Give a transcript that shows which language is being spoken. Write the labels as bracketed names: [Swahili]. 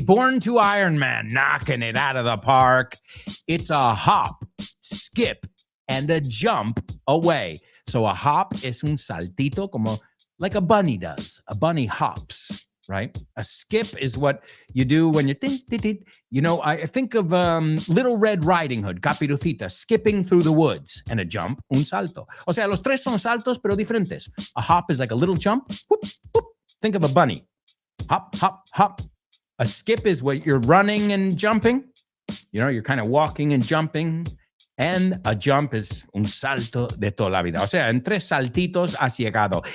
[English] Born to Iron Man, knocking it out of the park. It's a hop, skip, and a jump away. So a hop [Spanish] es un saltito, como [English] like a bunny does. A bunny hops, right? A skip is what you do when you're, you know, I think of Little Red Riding Hood, Caperucita, skipping through the woods, and a jump, [Spanish] un salto. O sea, los tres son saltos, pero diferentes. [English] A hop is like a little jump. Whoop, whoop. Think of a bunny. Hop, hop, hop. A skip is what you're running and jumping. You know, you're kind of walking and jumping. And a jump is [Spanish] un salto de toda la vida. O sea, en tres saltitos has llegado.